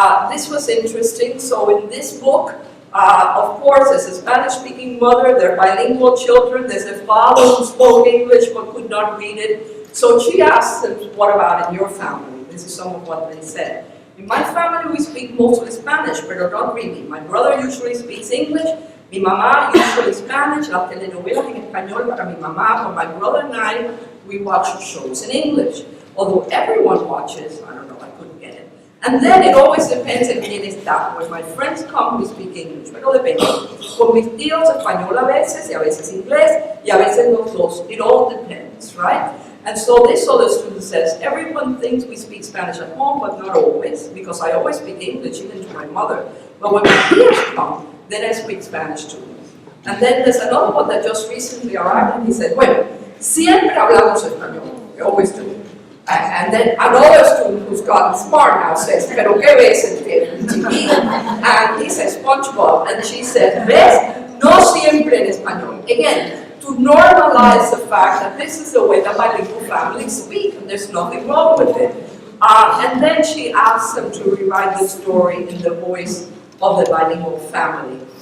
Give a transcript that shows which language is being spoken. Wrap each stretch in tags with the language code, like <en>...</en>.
<en>This was interesting. So in this book, of course, as a Spanish-speaking mother, they're bilingual children. There's a father who spoke English but could not read it. So she asked them, what about in your family? This is some of what they said. In my family, we speak mostly Spanish, but not really. My brother usually speaks English.</en> <es>Mi mamá</es> <en>usually Spanish.</en> <es>Las telenovelas en español para mi mamá.</es> <en>But my brother and I, we watch shows in English. Although everyone watches, I don't know, I couldn't get it. And then it always depends</en> <es>en quién está.</es> <en>When my friends come, we speak English,</en> <es>pero depende. Con mis tíos, español a veces, y a veces inglés, y a veces los dos.</es> <en>It all depends, right? And so this other student says, everyone thinks we speak Spanish at home, but not always, because I always speak English, even to my mother. But when my peers come, then I speak Spanish too. And then there's another one that just recently arrived, and he said,</en> <es>bueno, siempre hablamos español.</es> <en>We always do. And then another student who's gotten smart now says,</en> <es>pero qué ves en TV?</es> <en>And he says, SpongeBob. And she says,</en> <es>ves, no siempre en español.</es> <en>Again, to normalize the fact that this is the way that bilingual families speak, and there's nothing wrong with it. And then she asks them to rewrite the story in the voice of the bilingual family.</en>